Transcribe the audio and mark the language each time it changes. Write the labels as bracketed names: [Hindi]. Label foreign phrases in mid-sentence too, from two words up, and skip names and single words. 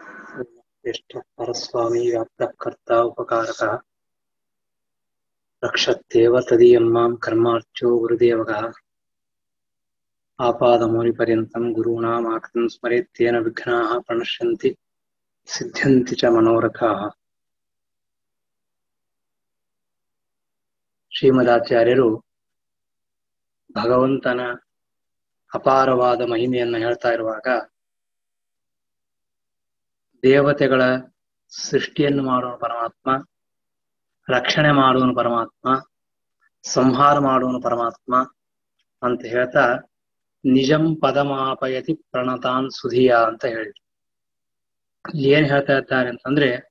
[Sanskrit] परस्वामी व्याप्तकर्ता उपकारकः रक्षत्येव तदीयं मां कर्मार्चो गुरुदेवगः आपादमौलिपर्यन्तं गुरूणाम् आकृतिं स्मरेत्तेन विघ्नाः प्रणश्यन्ति सिद्ध्यन्ति च मनोरथाः। [Kannada] ಶ್ರೀಮದಾಚಾರ್ಯರು ಭಗವಂತನ ಅಪಾರವಾದ ಮಹಿಮೆಯನ್ನು ಹೇಳ್ತಾ ಇರುವಾಗ ದೇವತೆಗಳ ಸೃಷ್ಟಿಯನ್ನು ಮಾಡುವ ಪರಮಾತ್ಮ, ರಕ್ಷಣೆ ಮಾಡುವನು ಪರಮಾತ್ಮ, ಸಂಹಾರ ಮಾಡುವನು ಪರಮಾತ್ಮ ಅಂತ ಹೇಳ್ತಾ [Sanskrit] ನಿಜಂ ಪದಮಾಪಯತಿ ಪ್ರಣತಾನ್ ಸುಧಿಯ [Kannada] ಅಂತ ಹೇಳಿ ಏನ್ ಹೇಳ್ತಾ ಇರ್ತಾರೆ ಅಂತಂದ್ರೆ,